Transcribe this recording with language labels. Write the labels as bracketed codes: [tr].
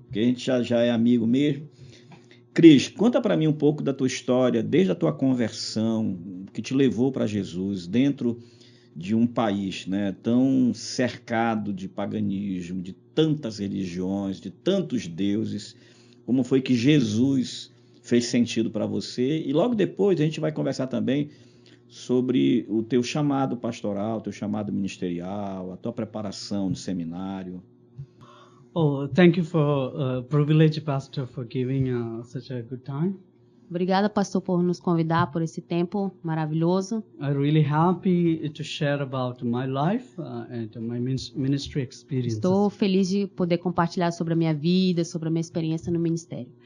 [pt] Porque a gente já é amigo mesmo. Cris, conta para mim um pouco da tua história, desde a tua conversão, que te levou para Jesus, dentro de um país, né, tão cercado de paganismo, de tantas religiões, de tantos deuses. Como foi que Jesus fez sentido para você? E logo depois a gente vai conversar também sobre o teu chamado pastoral, o teu chamado ministerial, a tua preparação no seminário. [en] Oh, thank you for privilege, Pastor, for giving such a good time. [pt] Obrigada, pastor, por nos convidar por esse tempo maravilhoso. [en] I'm really happy to share about my life and my ministry experiences. [pt] Estou feliz de poder compartilhar sobre a minha vida, sobre a minha experiência no ministério.